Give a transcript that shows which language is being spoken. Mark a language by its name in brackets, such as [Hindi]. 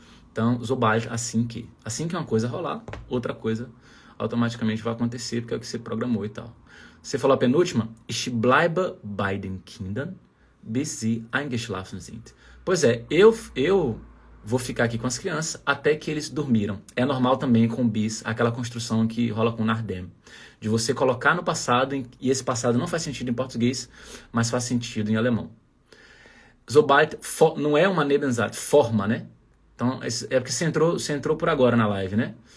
[Portuguese] Então, sobald, assim que. Assim que uma coisa rolar, outra coisa automaticamente vai acontecer, porque é o que você programou e tal. Você falou a penúltima? [German] Ich bleibe bei den Kindern, bis sie eingeschlafen sind. [Portuguese] Pois é, eu vou ficar aqui com as crianças até que eles dormiram. É normal também com bis, aquela construção que rola com Nardem. De você colocar no passado, e esse passado não faz sentido em português, mas faz sentido em alemão. Sobald não é uma Nebensatz, forma, né? Então, é porque você entrou por agora na live, né?